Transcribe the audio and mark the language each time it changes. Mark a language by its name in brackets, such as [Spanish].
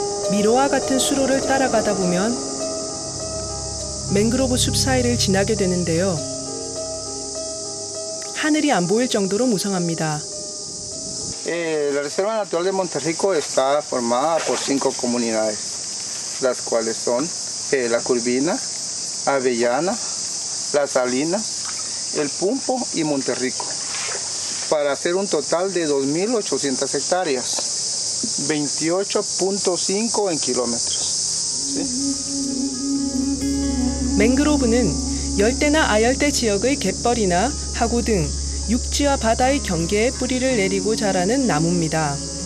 [Korean] 미로와 같은 수로를 따라가다 보면 맹그로브 숲 사이를 지나게 되는데요. 하늘이 안 보일 정도로 무성합니다. [Spanish] La Reserva Natural de Monterrico está formada por 5 comunidades, las cuales son La Curvina, Avellana, La Salina, El Pumpo y Monterrico, para hacer un total de 2.800 hectáreas, 28.5 en kilómetros. [Korean] 맹그로브는 열대나 아열대 지역의 갯벌이나 하구 등 육지와 바다의 경계에 뿌리를 내리고 자라는 나무입니다.